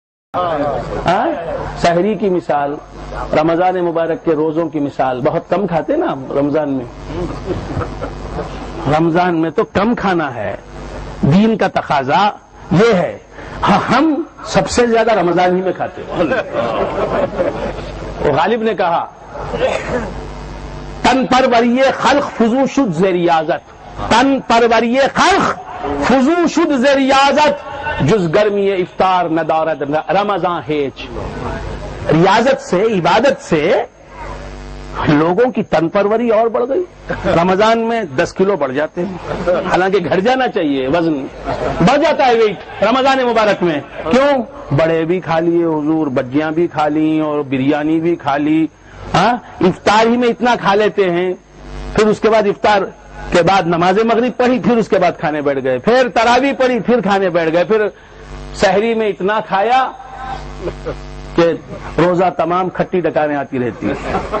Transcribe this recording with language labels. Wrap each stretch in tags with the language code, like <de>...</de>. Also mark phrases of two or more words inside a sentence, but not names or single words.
<ur>سحری کی مثال، رمضان مبارک کے روزوں کی مثال، بہت کم کھاتے نا رمضان میں، رمضان میں تو کم کھانا ہے، دین کا تقاضا یہ ہے، ہم سب سے زیادہ رمضان ہی میں کھاتے ہیں۔ وہ غالب نے کہا</ur> <fa>تن پروری خلق فضو شد ز ریاضت، تن پروری خلق فضو شد ز ریاضت، جز گرمی افطار ندارد رمضان ہیچ۔</fa> <ur>ریاضت سے، عبادت سے لوگوں کی تن پروری اور بڑھ گئی، رمضان میں 10 کلو بڑھ جاتے ہیں، حالانکہ گھٹ جانا چاہیے، وزن بڑھ جاتا ہے ویٹ رمضان مبارک میں۔ کیوں؟ بڑے بھی کھا لیے حضور، بجیاں بھی کھا لی اور بریانی بھی کھا لی، افطار ہی میں اتنا کھا لیتے ہیں، پھر اس کے بعد افطار کے بعد نماز مغرب پڑھی، پھر اس کے بعد کھانے بیٹھ گئے، پھر تراویح پڑھی، پھر کھانے بیٹھ گئے، پھر سحری میں اتنا کھایا کہ روزہ تمام کھٹی ڈکاریں آتی رہتی ہیں۔</ur>